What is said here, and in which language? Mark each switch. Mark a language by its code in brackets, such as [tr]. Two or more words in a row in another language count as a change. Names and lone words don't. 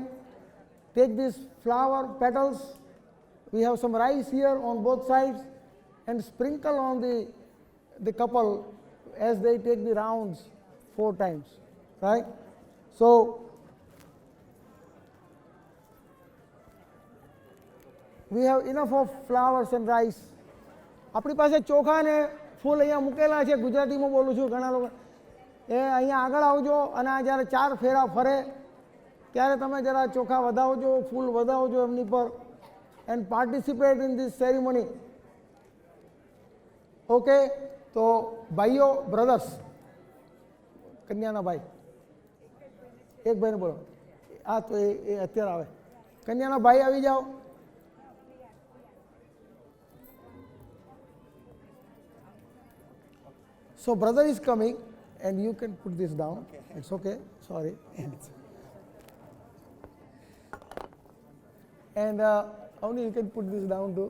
[en] Take these flower petals. We have some rice here on both sides, and sprinkle on the couple as they take the rounds 4 times. Right? So we have enough of flowers and rice. [gu] આપણી પાસે ચોખા ને ફૂલ અહીંયા મૂકેલા છે. ગુજરાતીમાં બોલું છું. ઘણા લોકો એ અહીંયા આગળ આવજો અને આ જ્યારે 4 ફેરા ફરે ત્યારે તમે જરા ચોખા વધાવજો, ફૂલ વધાવજો એમની પર, [en] and participate in this ceremony. [gu] ઓકે, તો ભાઈઓ, બ્રધર્સ, કન્યાના ભાઈ, એક ભાઈને બોલો. હા, તો એ અત્યારે આવે. કન્યાના ભાઈ આવી જાઓ. [en] So brother is coming, and you can put this down. Okay. It's okay. Sorry. And only you can put this down too.